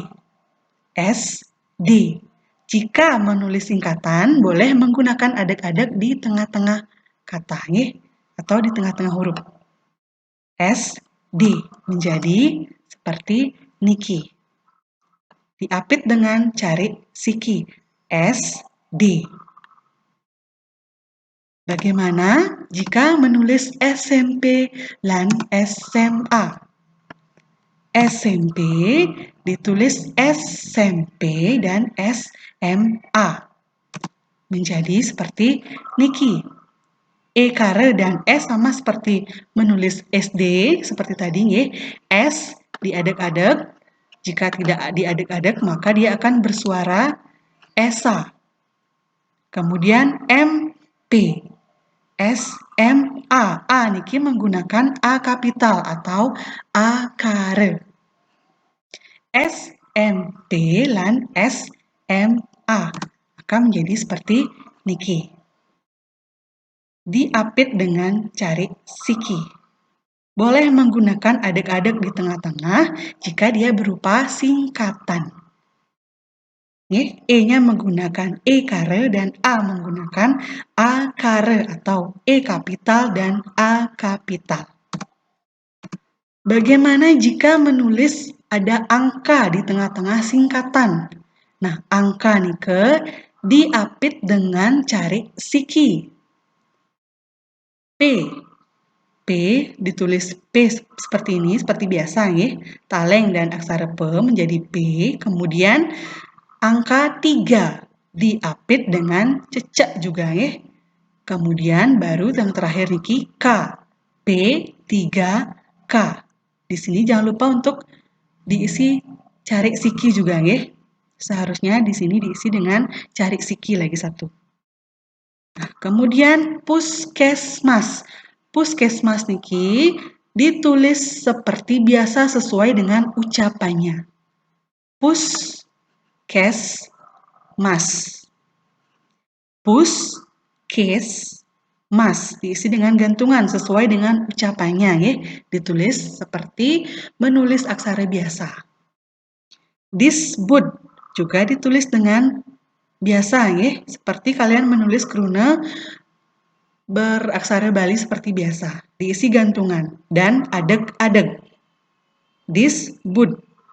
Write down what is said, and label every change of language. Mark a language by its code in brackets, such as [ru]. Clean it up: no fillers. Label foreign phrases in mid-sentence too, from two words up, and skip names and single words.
[id] S, D. Jika menulis singkatan, boleh menggunakan adeg-adeg di tengah-tengah kata, atau di tengah-tengah huruf. S, D menjadi seperti niki. Diapit dengan carik siki. S, D. Bagaimana jika menulis SMP dan SMA? SMP ditulis SMP dan SMA. Menjadi seperti niki. E kare dan S sama seperti menulis SD seperti tadi nggih. S diadeg-adeg. Jika tidak diadeg-adeg maka dia akan bersuara esa. Kemudian MP. SMA. A niki menggunakan A kapital atau A kare. SMP lan SMA akan menjadi seperti niki. Diapit dengan carik siki. Boleh menggunakan adeg-adeg di tengah-tengah jika dia berupa singkatan. E-nya menggunakan E kare dan A menggunakan A kare atau E kapital dan A kapital. Bagaimana jika menulis ada angka di tengah-tengah singkatan? Nah, angka nike diapit dengan carik siki. P. P ditulis P seperti ini, seperti biasa nggih. Taleng dan aksara P menjadi P, kemudian angka 3 diapit dengan cecek juga nggih. Kemudian baru yang terakhir niki K. P3K. Di sini jangan lupa untuk diisi carik siki juga nggih. Seharusnya di sini diisi dengan carik siki lagi satu. Nah, kemudian puskesmas. Puskesmas niki ditulis seperti biasa sesuai dengan ucapannya. Puskesmas. Puskesmas diisi dengan gantungan sesuai dengan ucapannya ya. Ditulis seperti menulis aksara biasa. Disebut juga ditulis dengan biasa ya, seperti kalian menulis kruna beraksara Bali seperti biasa, diisi gantungan dan adeg-adeg. Disebut.